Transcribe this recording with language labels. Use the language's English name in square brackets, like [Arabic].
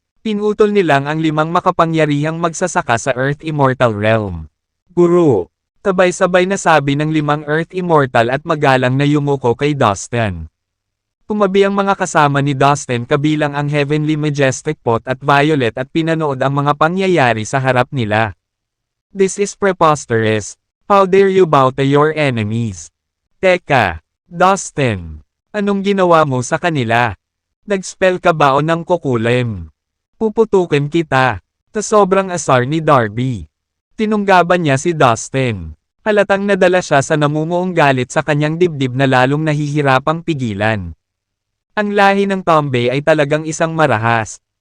[Filipino] Pinutol nilang ang 5 makapangyarihang magsasaka sa Earth Immortal Realm. Guru, sabay-sabay na sabi ng 5 Earth Immortal at magalang na yumuko kay Dustin. Tumabi ang mga kasama ni Dustin kabilang ang Heavenly Majestic Pot at Violet at pinanood ang mga pangyayari sa harap nila. [English] This is preposterous. How dare you bow to your enemies? [Filipino] Teka, Dustin, anong ginawa mo sa kanila? Nag-spell ka ba o ng kukulim? Puputukin kita. Sa sobrang asar ni Darby. Tinunggaban niya si Dustin. Halatang nadala siya sa namumuong galit sa kanyang dibdib na lalong nahihirapang pigilan. Ang lahi ng Tombe ay talagang isang marahas.